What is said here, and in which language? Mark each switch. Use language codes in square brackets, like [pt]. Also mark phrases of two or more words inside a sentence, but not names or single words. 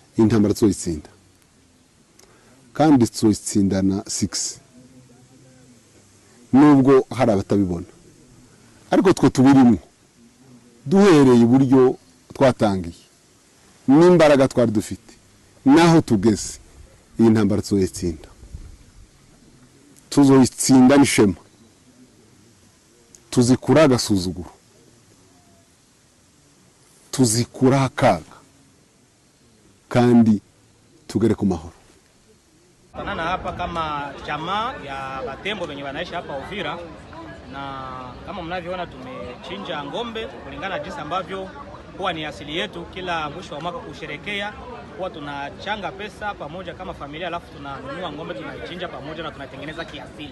[rw] intambara tuzoyitsinda kandi tuzoyitsindana 6 nubwo hari abatabibona ariko twe tubirimo duhereye iburyo twatangiye n'imbaraga twari dufite naho tugeze iyi ntambara tuzoyitsinda n'ishema tuzikura agasuzuguro tuzikura akaga kandi tugere ku mahoro. [sw] Tanana hapa kama jamaa ya Batembo wenye wanaishi hapa Uvira, na kama mnavyoona tumechinja ngombe kulingana jinsi ambavyo huwa ni asili yetu. Kila mwisho wa mwaka kusherekea huwa tunachanga pesa pamoja kama familia, alafu tunanunua ngombe tunaichinja pamoja na tunatengeneza kiasili.